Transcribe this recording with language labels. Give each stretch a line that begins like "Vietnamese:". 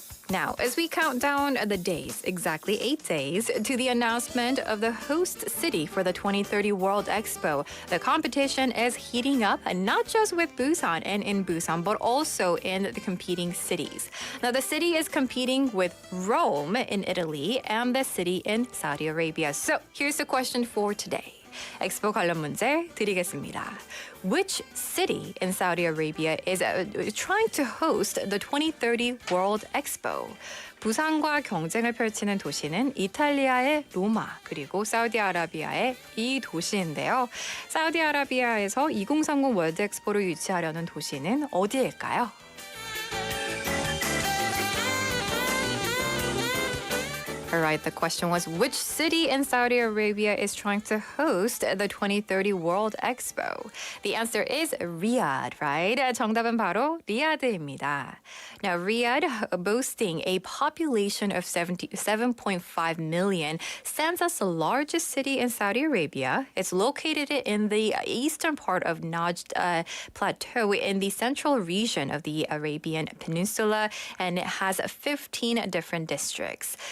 English: Now, as we count down the days, exactly 8 days, to the announcement of the host city for the 2030 World Expo, the competition is heating up, not just with Busan and in Busan, but also in the competing cities. Now, the city is competing with Rome in Italy and the city in Saudi Arabia. So, here's the question for today.
Korean: 엑스포 관련 문제 드리겠습니다.
English: Which city in Saudi Arabia is trying to host the 2030 World Expo?
Korean: 부산과 경쟁을 펼치는 도시는 이탈리아의 로마 그리고 사우디아라비아의 이 도시인데요. 사우디아라비아에서 2030 월드 엑스포를 유치하려는 도시는 어디일까요?
English: All right, the question was, which city in Saudi Arabia is trying to host the 2030 World Expo? The answer is Riyadh, right?
Korean: 정답은 바로 리야드입니다.
English: Now, Riyadh, boasting a population of 7.5 million, stands as the largest city in Saudi Arabia. It's located in the eastern part of Najd Plateau in the central region of the Arabian Peninsula, and it has 15 different districts.